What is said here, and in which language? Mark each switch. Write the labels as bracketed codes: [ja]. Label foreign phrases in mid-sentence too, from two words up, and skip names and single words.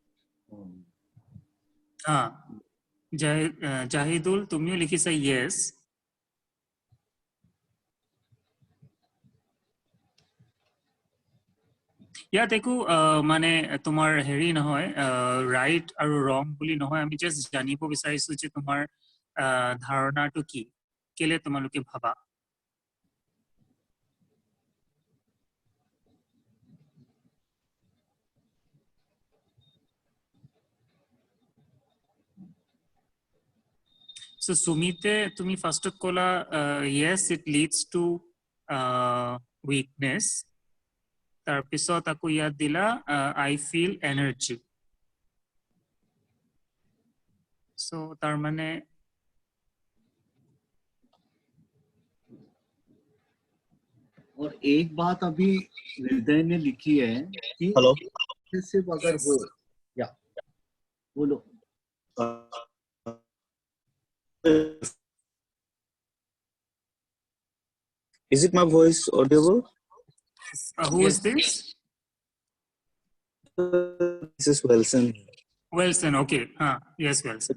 [hi] हाँ, [as] জাহিদুল তুমিও লিখিছা yes. ইয়াত একো মানে তোমাৰ হেৰি নহয়, ৰাইট আৰু ৰং বুলি নহয়, আমি জাস্ট জানিব বিচাৰিছো যে তোমাৰ ধাৰণাটো কি, কেলে তোমালোকে ভাবা. So Sumite, তুমি ফার্স্টত কলা [en] yes it leads to weakness. [as] তাৰপিছত আকৌ ইয়াত দিলা [en] I feel energy. [as] So তাৰ মানে [hi] और एक बात अभी हृदय ने लिखी है कि हेलो सिर्फ अगर हो या बोलो. [en] Is it my voice audible? who is this? This is Wilson. Wilson, okay. Yes, Wilson.